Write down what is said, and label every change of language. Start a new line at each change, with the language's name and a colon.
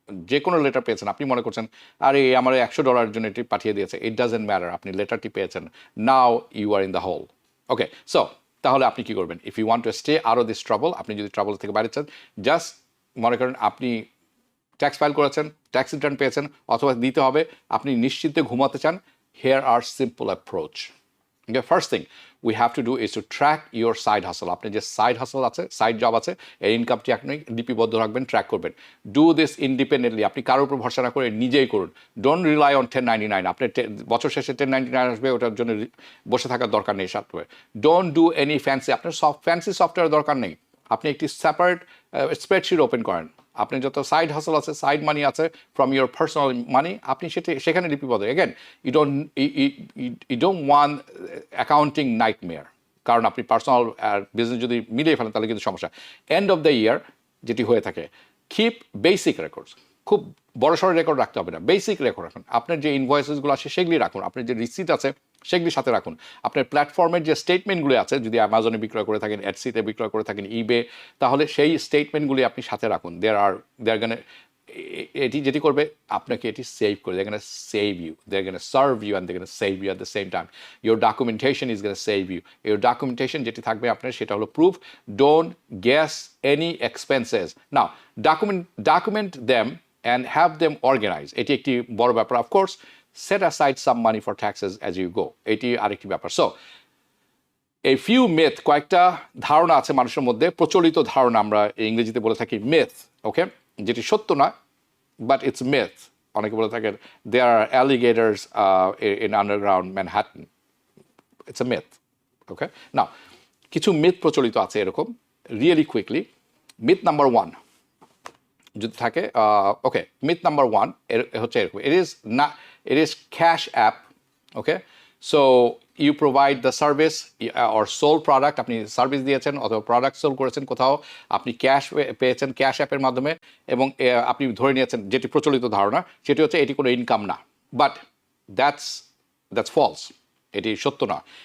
Bangla: যে কোনো লেটার পেয়েছেন, আপনি মনে করছেন আরে আমার $100 জন্য এটি পাঠিয়ে দিয়েছে,
English: it doesn't matter,
Bangla: আপনি লেটারটি পেয়েছেন,
English: Now you are in the hole.
Bangla: Okay, so তাহলে আপনি কি করবেন,
English: if you want to stay out of this trouble,
Bangla: আপনি যদি ট্রাবল থেকে বাইরে চান, জাস্ট মনে করেন আপনি ট্যাক্স ফাইল করেছেন, ট্যাক্স রিটার্ন পেয়েছেন, অথবা দিতে হবে, আপনি নিশ্চিন্তে ঘুমাতে চান,
English: Here are simple approach. Okay, first thing we have to do is to track your side hustle.
Bangla: আপনি যে সাইড হাসল আছে, সাইড জব আছে, এর ইনকামটি আপনি লিপিবদ্ধ রাখবেন, ট্র্যাক করবেন.
English: do this independently,
Bangla: আপনি কারোর উপর ভরসা না করে নিজেই করুন.
English: Don't rely on 1099.
Bangla: আপনি বছর শেষে 1099 আসবে, ওটার জন্য বসে থাকার দরকার নেই. সাথে
English: don't do any fancy,
Bangla: আপনার ফ্যান্সি সফটওয়্যার দরকার নেই. আপনি একটি সেপারেট স্প্রেডশিট ওপেন করেন, আপনি যত সাইড হাসল আছে, সাইড মানি আছে
English: from your personal money,
Bangla: আপনি সেখানে লিপিবদ্ধ.
English: again you don't want accounting nightmare,
Bangla: কারণ আপনি পার্সোনাল আর বিজনেস যদি মিলিয়ে ফেলেন তাহলে কিন্তু সমস্যা.
English: end of the year
Bangla: যেটি হয়ে থাকে,
English: keep basic records,
Bangla: খুব বড়সড় রেকর্ড রাখতে হবে না, বেসিক রেকর্ড রাখুন. আপনার যে ইনভয়েসেসগুলো আছে সেগুলি রাখুন, আপনার যে রিসিট আছে সেগুলির সাথে রাখুন. আপনার প্ল্যাটফর্মের যে স্টেটমেন্টগুলি আছে, যদি অ্যামাজনে বিক্রয় করে থাকেন, এটসিতে বিক্রয় করে থাকেন, ইবে, তাহলে সেই স্টেটমেন্টগুলি আপনি সাথে রাখুন. দে আর গানে এটি যেটি করবে আপনাকে এটি সেভ করে,
English: they're going to save you, they're going to serve you and they're going to save you at the same time. Your documentation is going to save you.
Bangla: Your documentation যেটি থাকবে আপনার সেটা হলো proof.
English: Don't guess any expenses. Now document them and have them organized.
Bangla: এটি একটি বড় ব্যাপার.
English: Of course, set aside some money for taxes as you go.
Bangla: এটি আরেকটি ব্যাপার.
English: So a few myth,
Bangla: কয়েকটা ধারণা আছে মানুষের মধ্যে, প্রচলিত ধারণা, আমরা ইংরেজিতে বলে থাকি myth, ওকে, যেটি সত্য নয়,
English: But it's myth.
Bangla: অনেকে বলে থাকেন
English: there are alligators in underground Manhattan. It's a myth, okay?
Bangla: Now কিছু myth প্রচলিত আছে এরকম,
English: really quickly. myth number 1
Bangla: যদি থাকে,
English: okay, myth number 1
Bangla: হচ্ছে এরকম,
English: it is cash app, okay? So you provide the service or sold product,
Bangla: আপনি service দিয়েছেন অথবা প্রোডাক্ট সোল করেছেন কোথাও, আপনি ক্যাশ পেয়েছেন ক্যাশ অ্যাপের মাধ্যমে, এবং আপনি ধরে নিয়েছেন, যেটি প্রচলিত ধারণা সেটি হচ্ছে এটি কোনো ইনকাম না,
English: but that's false,
Bangla: এটি সত্য না।